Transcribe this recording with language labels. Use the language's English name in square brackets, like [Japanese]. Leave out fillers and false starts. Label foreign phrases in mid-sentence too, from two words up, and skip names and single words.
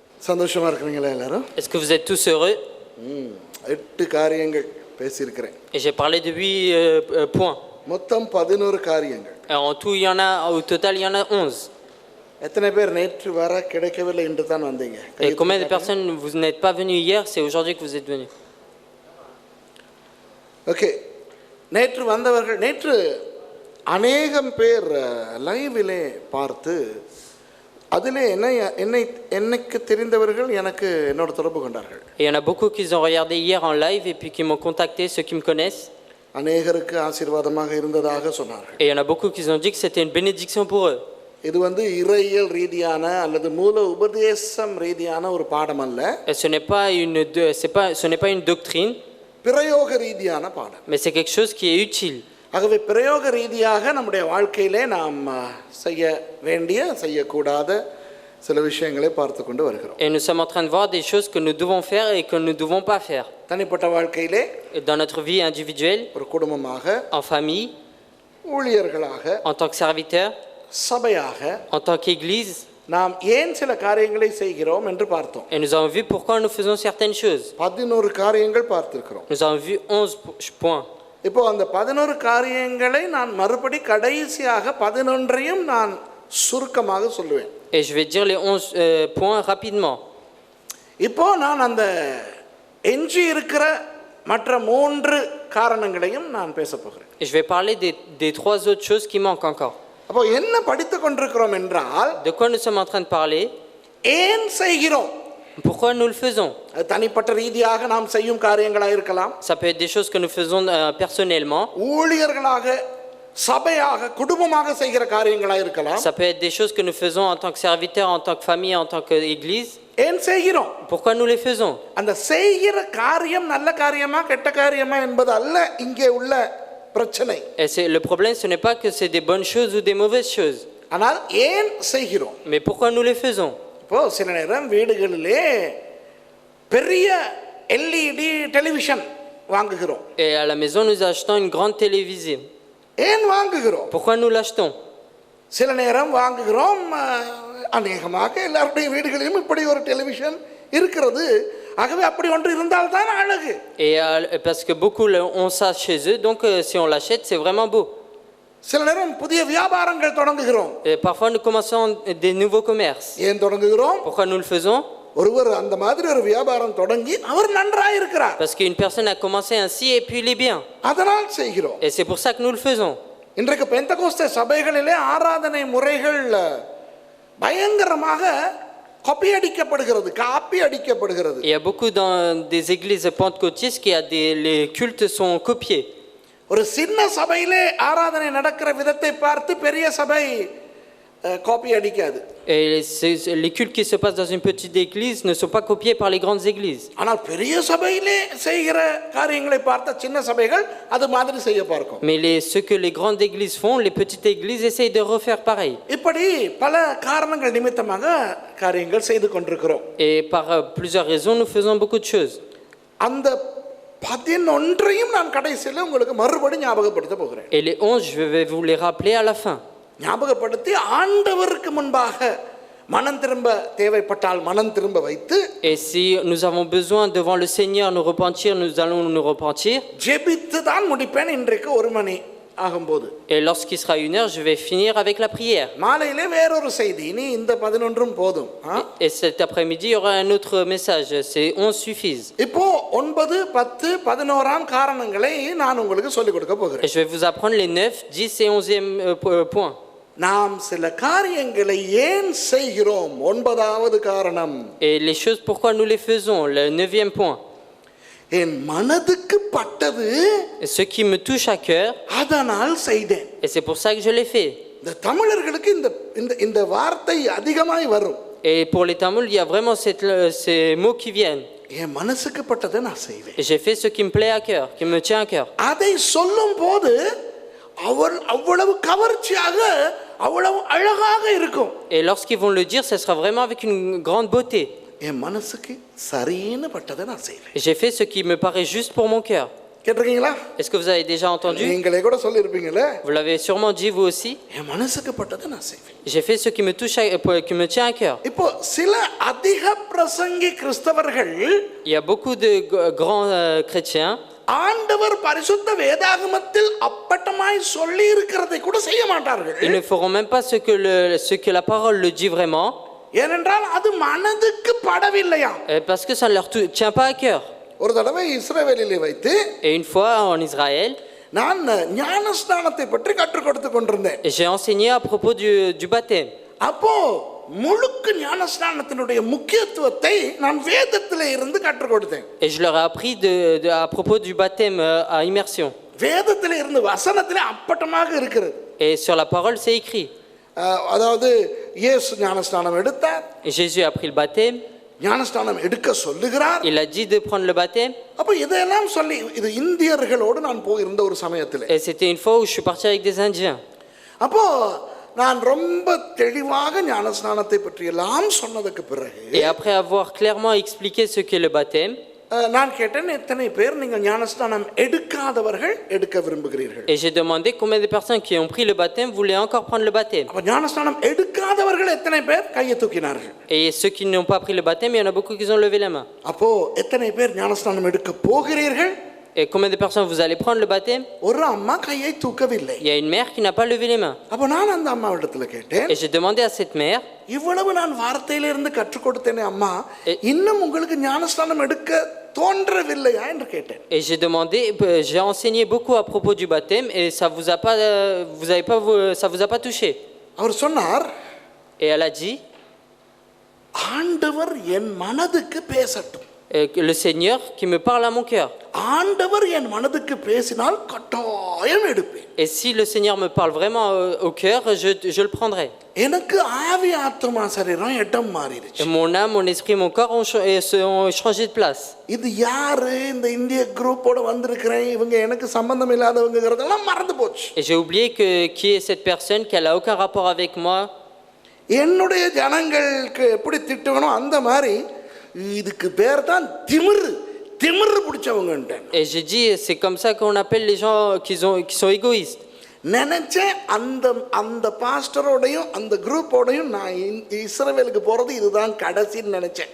[Tamil] சந்தோஷமா இருக்கீங்களா எல்லாரும்? [French] Est-ce que vous êtes tous heureux? [Tamil] 8 காரியங்கள் பேசியிருக்கிறேன். [French] Et j'ai parlé de 8 points. [Tamil] மொத்தம் 11 காரியங்கள். [French] En tout, au total, il y en a 11. [Tamil] எத்தனை பேர் நேற்று வர கிடைக்கவில்லை என்று தான் வந்தீங்க? [French] Et combien de personnes vous n'êtes pas venus hier? C'est aujourd'hui que vous êtes venus. [Tamil] ஓகே. நேற்று வந்தவர்கள் நேற்று அநேகம் பேர் லைவிலே பார்த்து அதிலே எனக்கு தெரிந்தவர்கள் எனக்கு என்னோட தொடர்பு கொண்டார்கள். [French] Et il y en a beaucoup qui ont regardé hier en live et puis qui m'ont contacté, ceux qui me connaissent. [Tamil] அநேகருக்கு ஆசீர்வாதமாக இருந்ததாக சொன்னார்கள். [French] Et il y en a beaucoup qui ont dit que c'était une bénédiction pour eux. [Tamil] இது இறையியல் ரீதியான அல்லது மூல உபதேசம் ரீதியான ஒரு பாடம் அல்ல. [French] Et ce n'est pas une doctrine. [Tamil] பிரயோக ரீதியான பாடம். [French] Mais c'est quelque chose qui est utile. [Tamil] ஆகவே பிரயோக ரீதியாக நம்முடைய வாழ்க்கையிலே நாம் செய்ய வேண்டிய செய்யக்கூடாத சில விஷயங்களை பார்த்து கொண்டு வருகிறோம். [French] Et nous sommes en train de voir des choses que nous devons faire et que nous ne devons pas faire. [Tamil] தனிப்பட்ட வாழ்க்கையிலே [French] dans notre vie individuelle, [Tamil] ஒரு குடும்பமாக, [French] en famille, [Tamil] ஊழியர்களாக, [French] en tant que serviteur, [Tamil] சபையாக, [French] en tant qu'église, [Tamil] நாம் ஏன் சில காரியங்களை செய்கிறோம் என்று பார்த்தோம். [French] Et nous avons vu pourquoi nous faisons certaines choses. [Tamil] 11 காரியங்கள் பார்த்திருக்கிறோம். [French] Nous avons vu 11 points. [Tamil] இப்போ அந்த 11 காரியங்களை நான் மறுபடி கடைசியாக 11ஐயும் நான் சுருக்கமாக சொல்லுவேன். [French] Et je vais dire les 11 points rapidement. [Tamil] இப்போ நான் அந்த எஞ்சி இருக்கிற மற்ற 3 காரணங்களையும் நான் பேச போகிறேன். [French] Et je vais parler des 3 autres choses qui manquent encore. [Tamil] அப்போ என்ன படித்துக் கொண்டிருக்கிறோம் என்றால், [French] de quoi nous sommes en train de parler? [Tamil] ஏன் செய்கிறோம்? [French] Pourquoi nous le faisons? [Tamil] தனிப்பட்ட ரீதியாக நாம் செய்யும் காரியங்களாக இருக்கலாம். [French] Ça peut être des choses que nous faisons personnellement. [Tamil] ஊழியர்களாக, சபையாக, குடும்பமாக செய்கிற காரியங்களாக இருக்கலாம். [French] Ça peut être des choses que nous faisons en tant que serviteurs, en tant que famille, en tant qu'église. [Tamil] ஏன் செய்கிறோம்? [French] Pourquoi nous les faisons? [Tamil] அந்த செய்கிற காரியம் நல்ல காரியமா கெட்ட காரியமா என்பது அல்ல இங்கே உள்ள பிரச்சனை. [French] Et le problème, ce n'est pas que c'est des bonnes choses ou des mauvaises choses. [Tamil] ஆனால் ஏன் செய்கிறோம்? [French] Mais pourquoi nous les faisons? [Tamil] இப்போ சில நேரம் வீடுகளிலே பெரிய [English] LED television [Tamil] வாங்குகிறோம். [French] Et à la maison, nous achetons une grande télévision. [Tamil] ஏன் வாங்குகிறோம்? [French] Pourquoi nous l'achetons? [Tamil] சில நேரம் வாங்குகிறோம். அநேகமாக எல்லாருடைய வீடுகளிலும் இப்படி ஒரு டெலிவிஷன் இருக்கிறது. ஆகவே அப்படி ஒன்று இருந்தால் தான் அழகு. [French] Et parce que beaucoup ont ça chez eux, donc si on l'achète, c'est vraiment beau. [Tamil] சில நேரம் புதிய வியாபாரங்கள் தொடங்குகிறோம். [French] Et parfois nous commençons des nouveaux commerces. [Tamil] ஏன் தொடங்குகிறோம்? [French] Pourquoi nous le faisons? [Tamil] ஒருவர் அந்த மாதிரி ஒரு வியாபாரம் தொடங்கி அவர் நன்றாக இருக்கிறார். [French] Parce qu'une personne a commencé ainsi et puis il est bien. [Tamil] அதனால் செய்கிறோம். [French] Et c'est pour ça que nous le faisons. [Tamil] இன்றைக்கு பெந்தகோஸ்தே சபைகளிலே ஆராதனை முறைகள் பயங்கரமாக காப்பி அடிக்கப்படுகிறது. [French] Il y a beaucoup dans des églises pentecôtistes qui les cultes sont copiés. [Tamil] ஒரு சின்ன சபையிலே ஆராதனை நடக்கிற விதத்தை பார்த்து பெரிய சபை காப்பி அடிக்காது. [French] Et les cultes qui se passent dans une petite église ne sont pas copiés par les grandes églises. [Tamil] ஆனால் பெரிய சபையிலே செய்கிற காரியங்களை பார்த்த சின்ன சபைகள் அது மாதிரி செய்ய பார்க்கும். [French] Mais ce que les grandes églises font, les petites églises essayent de refaire pareil. [Tamil] இப்படி பல காரணங்கள் நிமித்தமாக காரியங்கள் செய்து கொண்டிருக்கிறோம். [French] Et par plusieurs raisons nous faisons beaucoup de choses. [Tamil] அந்த 11ஐயும் நான் கடைசியில் உங்களுக்கு மறுபடி ஞாபகப்படுத்த போகிறேன். [French] Et les 11, je vais vous les rappeler à la fin. [Tamil] ஞாபகப்படுத்தி ஆண்டவருக்கு முன்பாக மனம் திரும்ப தேவைப்பட்டால் மனம் திரும்ப வைத்து, [French] et si nous avons besoin devant le Seigneur nous repentir, nous allons nous repentir. [Tamil] ஜெபித்து தான் முடிப்பேன் இன்றைக்கு 1 மணி ஆகும்போது. [French] Et lorsqu'il sera 1 heure, je vais finir avec la prière. [Tamil] மாலையிலே வேறொரு செய்தி. நீ இந்த 11ம் போதும். [French] Et cet après-midi il y aura un autre message. Ces 11 suffisent. [Tamil] இப்போ 9, 10, 11ஆம் காரணங்களை நான் உங்களுக்கு சொல்லிக் கொடுக்க போகிறேன். [French] Et je vais vous apprendre les 9, 10 et 11e points. [Tamil] நாம் சில காரியங்களை ஏன் செய்கிறோம்? 9வது காரணம். [French] Et les choses pourquoi nous les faisons, le 9e point. [Tamil] என் மனதுக்கு பட்டது, [French] ce qui me touche à cœur, [Tamil] அதனால் செய்தேன். [French] et c'est pour ça que je l'ai fait. [Tamil] இந்த தமிழர்களுக்கு இந்த வார்த்தை அதிகமாய் வரும். [French] Et pour les Tamouls, il y a vraiment ces mots qui viennent. [Tamil] என் மனசுக்கு பட்டதை நான் செய்வேன். [French] Et j'ai fait ce qui me plaît à cœur, qui me tient à cœur. [Tamil] அதை சொல்லும்போது அவ்வளவு கவர்ச்சியாக, அவ்வளவு அழகாக இருக்கும். [French] Et lorsqu'ils vont le dire, ce sera vraiment avec une grande beauté. [Tamil] என் மனசுக்கு சரின்னு பட்டதை நான் செய்வேன். [French] J'ai fait ce qui me paraît juste pour mon cœur. [Tamil] கேட்டிருக்கீங்களா? [French] Est-ce que vous avez déjà entendu? [Tamil] நீங்களே கூட சொல்லியிருப்பீங்களே, [French] Vous l'avez sûrement dit vous aussi. [Tamil] என் மனசுக்கு பட்டதை நான் செய்வேன். [French] J'ai fait ce qui me touche, qui me tient à cœur. [Tamil] இப்போ சில அதிக பிரசங்கி கிறிஸ்தவர்கள் [French] Il y a beaucoup de grands chrétiens [Tamil] ஆண்டவர் பரிசுத்த வேதாகமத்தில் அப்பட்டமாய் சொல்லி இருக்கிறதை கூட செய்ய மாட்டார்கள். [French] Ils ne feront même pas ce que la parole le dit vraiment, [Tamil] ஏனென்றால் அது மனதுக்கு படவில்லையா. [French] parce que ça ne leur tient pas à cœur. [Tamil] ஒரு தடவை இஸ்ரவேலிலே வைத்து [French] Et une fois en Israël, [Tamil] நான் ஞானஸ்நானத்தை பற்றி கற்றுக் கொடுத்து கொண்டிருந்தேன். [French] j'ai enseigné à propos du baptême. [Tamil] அப்போ முழுக்க ஞானஸ்நானத்தினுடைய முக்கியத்துவத்தை நான் வேதத்திலே இருந்து கற்றுக் கொடுத்தேன். [French] Et je leur ai appris à propos du baptême à immersion. [Tamil] வேதத்திலே இருந்து வசனத்திலே அப்பட்டமாக இருக்கிறது. [French] Et sur la parole, c'est écrit. [Tamil] அதாவது இயேசு ஞானஸ்நானம் எடுத்தார், [French] Et Jésus a pris le baptême. [Tamil] ஞானஸ்நானம் எடுக்க சொல்லுகிறார். [French] Il a dit de prendre le baptême. [Tamil] அப்போ இதெல்லாம் சொல்லி இது இந்தியர்களோடு நான் போயிருந்த ஒரு சமயத்தில். [French] Et c'était une fois où je suis parti avec des Indiens. [Tamil] அப்போ நான் ரொம்ப தெளிவாக ஞானஸ்நானத்தை பற்றி எல்லாம் சொன்னதுக்கு பிறகு [French] Et après avoir clairement expliqué ce qu'est le baptême, [Tamil] நான் கேட்டேன், எத்தனை பேர் நீங்கள் ஞானஸ்நானம் எடுக்காதவர்கள் எடுக்க விரும்புகிறீர்கள்? [French] et j'ai demandé combien de personnes qui ont pris le baptême voulaient encore prendre le baptême. [Tamil] அப்ப ஞானஸ்நானம் எடுக்காதவர்கள் எத்தனை பேர் கையை தூக்கினார்கள்? [French] Et ceux qui n'ont pas pris le baptême, il y en a beaucoup qui ont levé la main. [Tamil] அப்போ எத்தனை பேர் ஞானஸ்நானம் எடுக்க போகிறீர்கள்? [French] Et combien de personnes vous allez prendre le baptême? [Tamil] ஒரு அம்மா கையை தூக்கவில்லை. [French] Il y a une mère qui n'a pas levé les mains. [Tamil] அப்போ நான் அந்த அம்மாவிடத்துல கேட்டேன், [French] Et j'ai demandé à cette mère, [Tamil] இவ்வளவு நான் வார்த்தையிலிருந்து கற்றுக் கொடுத்தேனே அம்மா, இன்னும் உங்களுக்கு ஞானஸ்நானம் எடுக்க தோன்றவில்லையா என்று கேட்டேன். [French] et j'ai demandé, j'ai enseigné beaucoup à propos du baptême et ça vous a pas, ça vous a pas touché. [Tamil] அவர் சொன்னார், [French] Et elle a dit, [Tamil] ஆண்டவர் என் மனதுக்கு பேசட்டும். [French] le Seigneur qui me parle à mon cœur. [Tamil] ஆண்டவர் என் மனதுக்கு பேசினால் கட்டாயம் எடுப்பேன். [French] Et si le Seigneur me parle vraiment au cœur, je le prendrai. [Tamil] எனக்கு ஆவி ஆத்மா சரீரம் இடம் மாறிடுச்சு. [French] Et mon âme, mon esprit, mon corps ont changé de place. [Tamil] இது யாரு, இந்த இந்திய குரூப்போட வந்திருக்கிறேன், இவங்க எனக்கு சம்பந்தம் இல்லாதவங்கிறதெல்லாம் மறந்து போச்சு. [French] Et j'ai oublié qui est cette personne, qu'elle a aucun rapport avec moi. [Tamil] என்னுடைய ஜனங்களுக்கு எப்படி திட்டுவனோ அந்த மாதிரி இதுக்கு பேர் தான் திமிரு பிடிச்சவங்க. [French] Et j'ai dit, c'est comme ça qu'on appelle les gens qui sont égoïstes. [Tamil] நினைச்சேன் அந்த பாஸ்டரோடையும் அந்த குரூப்போடையும் நான் இஸ்ரவேலுக்கு போறது இதுதான் கடைசின்னு நினைச்சேன்.